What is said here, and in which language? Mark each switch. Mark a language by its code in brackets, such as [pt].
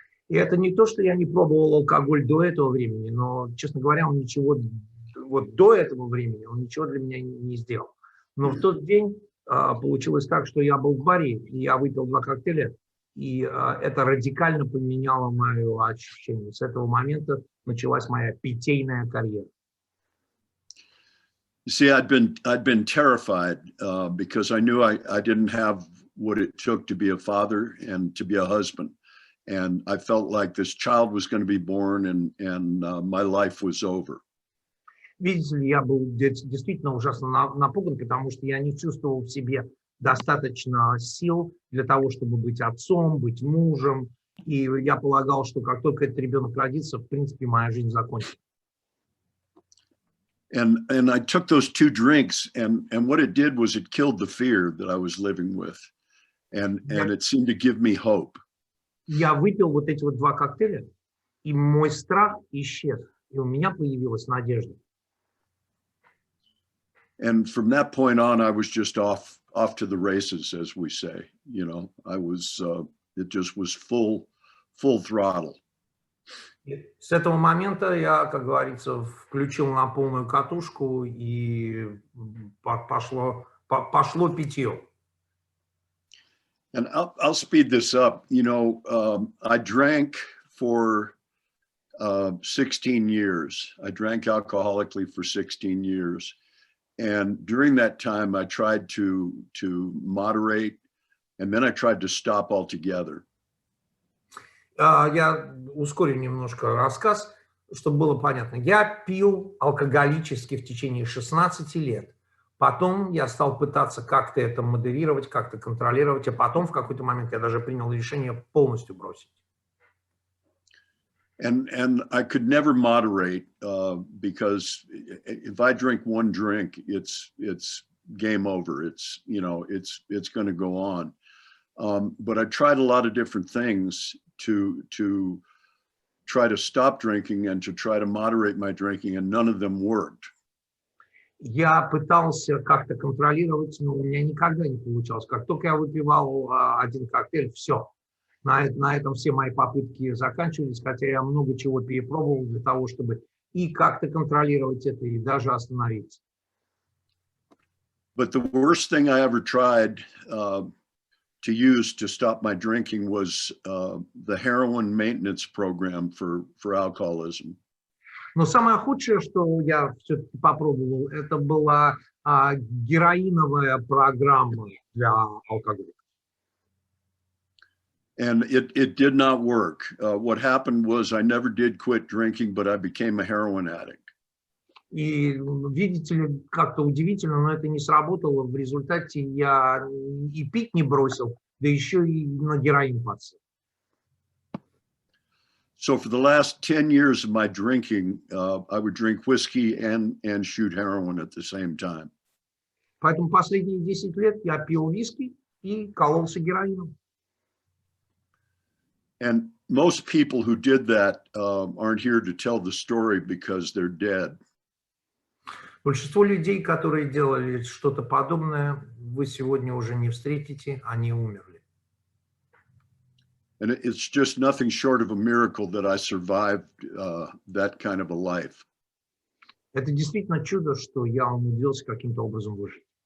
[ru] И это не то, что я не пробовал алкоголь до этого времени, но, честно говоря, он ничего, вот до этого времени он ничего для меня не сделал. Но в тот день получилось так, что я был в баре, и я выпил 2 коктейля, и это радикально поменяло мое ощущение. С этого момента началась моя питейная карьера. [en] You see, I'd been terrified because I knew I didn't have what it took to be a father and to be a husband. And I felt like this child was going to be born and my life was over. [ru] Видите ли, я был действительно ужасно напуган, потому что я не чувствовал в себе достаточно сил для того, чтобы быть отцом, быть мужем. И я полагал, что как только этот ребенок родится, в принципе, моя жизнь закончится. [en] And I took those 2 drinks, and what it did was it killed the fear that I was living with, and it seemed to give me hope. [ru] Я выпил вот эти вот 2 коктейля, и мой страх исчез, и у меня появилась надежда. [en] And from that point on, I was just off to the races, as we say. You know, I was it just was full throttle. [ru] И с этого момента я, как говорится, включил на полную катушку, и пошло питье. [en] And I'll speed this up. You know, I drank for 16 years. I drank alcoholically for 16 years. And during that time, I tried to moderate, and then I tried to stop altogether. [ru] Я ускорю немножко рассказ, чтобы было понятно. Я пил алкоголически в течение 16 лет. Потом я стал пытаться как-то это модерировать, как-то контролировать, а потом в какой-то момент я даже принял решение полностью бросить. [en] And I could never moderate because if I drink 1 drink, it's game over. It's, you know, it's going to go on. But I tried a lot of different things to try to stop drinking and to try to moderate my drinking, and none of them worked. [ru] Я пытался как-то контролировать, но у меня никогда не получалось. Как только я выпивал один коктейль, все. На этом все мои попытки заканчивались, хотя я много чего перепробовал для того, чтобы и как-то контролировать это, и даже остановиться. [en] But the worst thing I ever tried to use to stop my drinking was the heroin maintenance program for alcoholism. [ru] Но самое худшее, что я все-таки попробовал, это была героиновая программа для алкоголиков. [en] And it did not work. What happened was I never did quit drinking, but I became a heroin addict. [ru] И видите ли, как-то удивительно, но это не сработало. В результате я и пить не бросил, да еще и на героин подсел. [en] So for the last 10 years of my drinking, I would drink whiskey and shoot heroin at the same time. [ru] Поэтому последние 10 лет я пил виски и кололся героином. [en] And most people who did that aren't here to tell the story because they're dead. [ru] Большинство людей, которые делали что-то подобное, вы сегодня уже не встретите, они умерли. [en] And it's just nothing short of a miracle that I survived that kind of a life. [ru] Это действительно чудо, что я умудрился каким-то образом выжить.